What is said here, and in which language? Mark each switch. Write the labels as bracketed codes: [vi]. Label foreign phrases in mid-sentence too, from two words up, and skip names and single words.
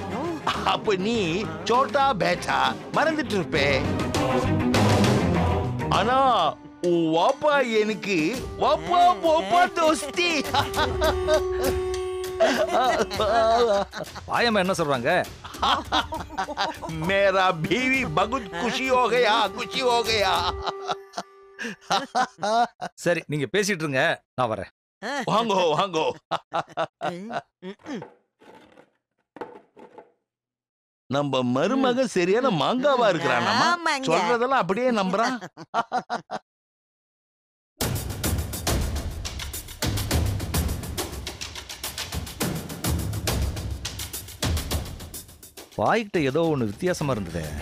[ta] அப்ப நீ [hi] छोटा बेटा [ta] மறந்துட்டு இருப்பே. ஆனா வாப்பா எனக்கு வாப்பா போப்பா தோஸ்தி. பாயம்மா என்ன சொல்றாங்க? [hi] मेरा बीवी बहुत खुशी हो गया, खुशी हो गया. [ta] சரி நீங்க பேசிட்டு இருங்க, நான் வரேன். வாங்கோ வாங்கோ. நம்ம மருமக சரியான மாங்காவா இருக்கிறானம்மா. சொல்றதெல்லாம் அப்படியே நம்புறான். பாய்கிட்ட ஏதோ ஒண்ணு வித்தியாசமா இருந்தது.